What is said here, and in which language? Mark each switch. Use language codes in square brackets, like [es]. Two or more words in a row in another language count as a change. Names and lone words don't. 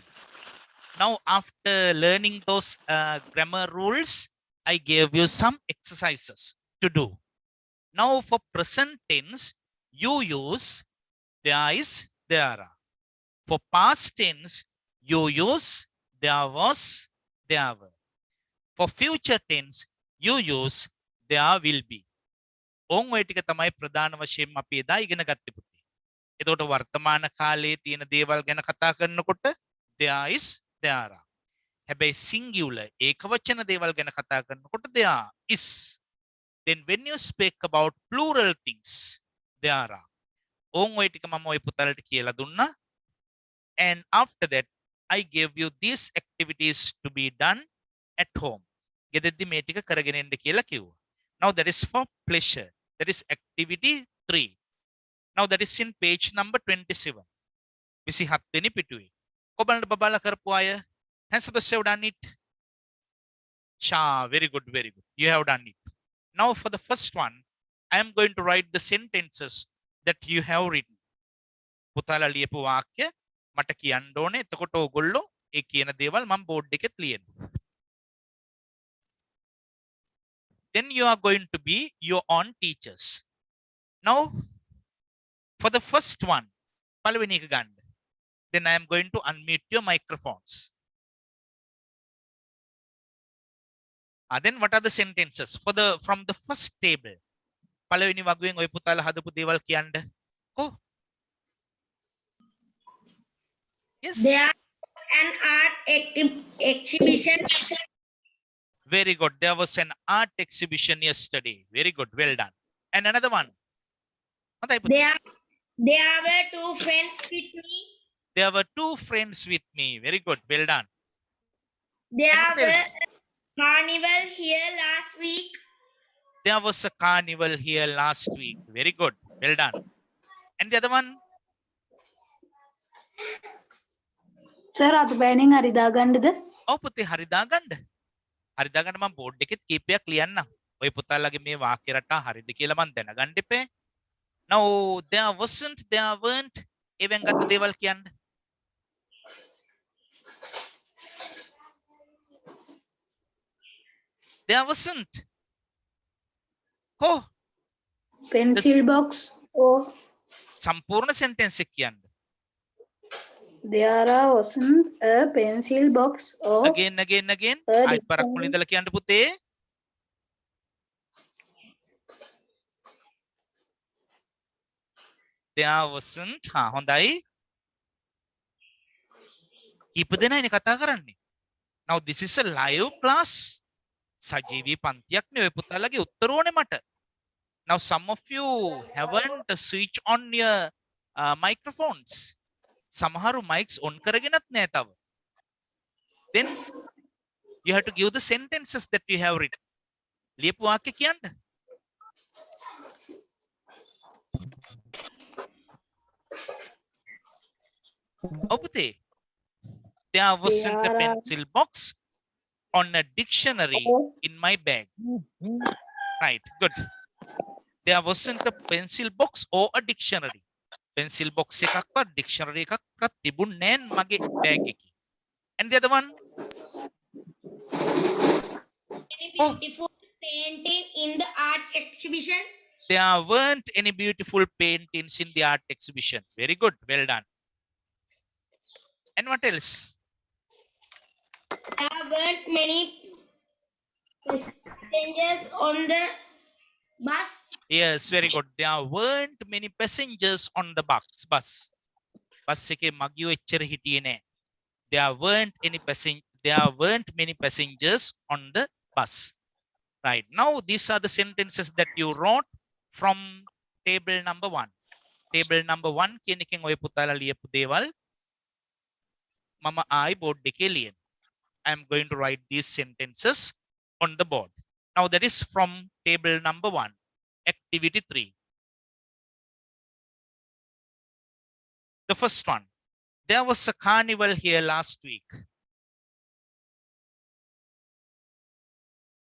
[en] Now, after learning those grammar rules, I gave you some exercises to do. Now, for present tense, you use there is, there are. For past tense, you use there was, there were. For future tense, you use there will be. [si] ඕන් ඔය ටික තමයි ප්‍රධාන වශයෙන්ම අපි එදා ඉගෙන ගත්තේ පුතේ. එතකොට වර්තමාන කාලයේ තියෙන දේවල් ගැන කතා කරනකොට [en] there is there are. [si] හැබැයි singular ඒකවචන දේවල් ගැන කතා කරනකොට there is. [en] Then when you speak about plural things there are. [si] ඕන් ඔය ටික මම ඔය පුතලට කියලා දුන්නා. [en] And after that I gave you these activities to be done at home. [si] ගෙදරදී මේ ටික කරගෙන ඉන්න කියලා කිව්වා. [en] Now that is for pleasure. That is activity 3. Now that is in page number 27. [si] 27 වෙනි පිටුවේ. කොබලට බබාලා කරපු අය [en] has you done it? Sha, very good, very good. You have done it. Now for the first one, I am going to write the sentences that you have written. [si] පුතාලා ලියපු වාක්‍ය මට කියන්න ඕනේ. එතකොට ඕගොල්ලෝ ඒ කියන දේවල් මම බෝඩ් එකෙත් ලියන්න. [en] Then you are going to be your own teachers. Now, for the first one, then I am going to unmute your microphones. Then what are the sentences for the from the first table? [si] පළවෙනි වගුවෙන් ඔය පුතාලා හදපු දේවල් කියන්න. කො? [en] Yes. There an art exhibition. Very good. There was an art exhibition yesterday. Very good. Well done. And another one. There were two friends with me. There were two friends with me. Very good. Well done. There were a carnival here last week. There was a carnival here last week. Very good. Well done. And the other one? Sir, [si] අද බෑනින් හරි දාගන්නද? ඔව් පුතේ හරි දාගන්න. හරි දාගන්න මම බෝඩ් එකෙත් කීපයක් ලියන්නම්. ඔය පුතාලගේ මේ වාක්‍ය රටා හරිද කියලා මම දැනගන්න ඉපේ. [en] Now there wasn't, there weren't. [si] ඒවෙන් ගත්ත දේවල් කියන්න. [en] There wasn't. [si] කො? [en] Pencil box or [si] සම්පූර්ණ sentence එක කියන්න. [en] there wasn't a pencil box or Again. [si] ආයෙත් පරක් මුලින් ඉඳලා කියන්න පුතේ. [en] There wasn't. [si] හොඳයි. කීප දෙනායිනේ කතා කරන්නේ. [en] Now this is a live class. [si] සජීවී පන්තියක් නේ ඔය පුතාලගේ උත්තර ඕනේ මට. [en] Now some of you haven't switched on your microphones. [si] සමහරු [en] mics on [si] කරගෙනත් නෑ තව. [en] Then you have to give the sentences that you have written. [si] ලියපු වාක්‍ය කියන්න. ඔව් පුතේ. [en] There wasn't a pencil box on a dictionary in my bag. Right, good. There wasn't a pencil box or a dictionary. Pencil box [si] එකක්වත් dictionary එකක්වත් තිබුණේ නැහැ මගේ bag එකේ. [en] And the other one? Any beautiful painting in the art exhibition? There weren't any beautiful paintings in the art exhibition. Very good, well done. And what else? There weren't many passengers on the bus. Yes, very good. There weren't many passengers on the bus. [si] Bus එකේ මගියෝ එච්චර හිටියේ නෑ. [en] There weren't many passengers on the bus. Right. Now these are the sentences that you wrote from table number 1. Table number 1 [si] කියන එකෙන් ඔය පුතාලා ලියපු දේවල් මම ආයි බෝඩ් එකේ ලියන. [en] I am going to write these sentences on the board. Now that is from table number 1. Activity 3. The first one. There was a carnival here last week.